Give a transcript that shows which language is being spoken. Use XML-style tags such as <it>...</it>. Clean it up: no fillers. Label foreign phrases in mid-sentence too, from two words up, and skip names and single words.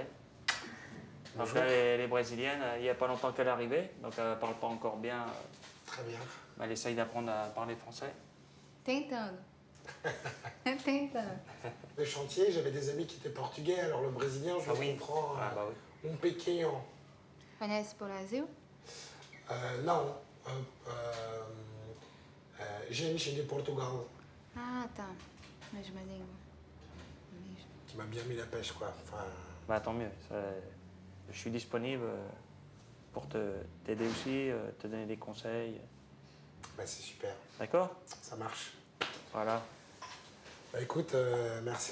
<fr>Bonjour. Donc là, les Brésiliennes, il n'y a pas longtemps qu'elle est arrivée, donc elle ne parle pas encore bien. Très bien. Mais elle essaye d'apprendre à parler français.</fr> <pt>Tentando. Tentando.</pt> <fr>Le chantier, j'avais des amis qui étaient portugais, alors le brésilien, je le comprends. Ah bah oui.</fr> <pt>Um pequeno. Conhece o Brasil? Non. Gente de Portugal. Ah, tá. Mesma língua.</pt> <fr>Qui m'a bien mis la pêche, quoi. Enfin... Bah tant mieux. Je suis disponible pour t'aider aussi, te donner des conseils. Bah c'est super. D'accord? Ça marche. Voilà. Bah écoute, merci.</fr>